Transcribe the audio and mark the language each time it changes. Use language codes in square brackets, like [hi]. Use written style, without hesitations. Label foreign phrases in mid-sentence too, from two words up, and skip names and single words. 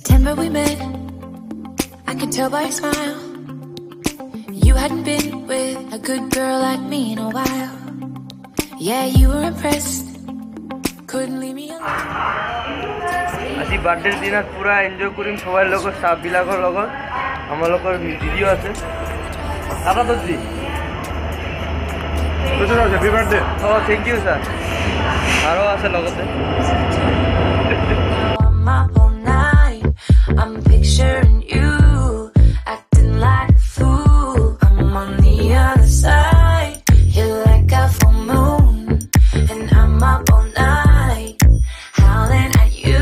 [en] summer we met, I could tell by your smile you hadn't been with a good girl like me in a while. Yeah, you were impressed, couldn't leave me alone. [as] আজি বার্থডে দিনত পুরা এনজয় করিম সবার লগত স্টাফ বিলাকৰ লগত আমাৰ লগৰ ভিডিও আছে দাদা দজি [en] তো happy birthday [as] ও [en] thank you sir [as] আরো আছে লগতে [en] I'm picturing you acting like a fool. I'm on the other side. You're like a full moon, and I'm up all night howling at you.